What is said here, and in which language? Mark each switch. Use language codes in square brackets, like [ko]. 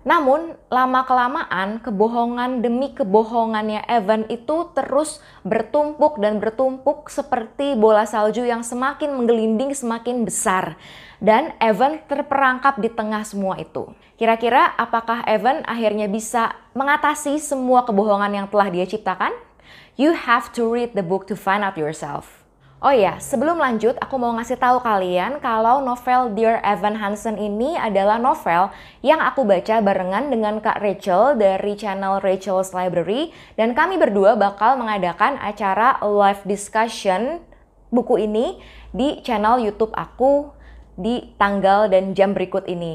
[id] Namun lama-kelamaan kebohongan demi kebohongannya Evan itu terus bertumpuk dan bertumpuk seperti bola salju yang semakin menggelinding semakin besar. Dan Evan terperangkap di tengah semua itu. Kira-kira apakah Evan akhirnya bisa mengatasi semua kebohongan yang telah dia ciptakan? [en] You have to read the book to find out yourself. [id] Oh ya, sebelum lanjut aku mau ngasih tahu kalian kalau novel Dear Evan Hansen ini adalah novel yang aku baca barengan dengan Kak Rachel dari channel Rachel's Library. Dan kami berdua bakal mengadakan acara live discussion buku ini di channel YouTube aku di tanggal dan jam berikut ini.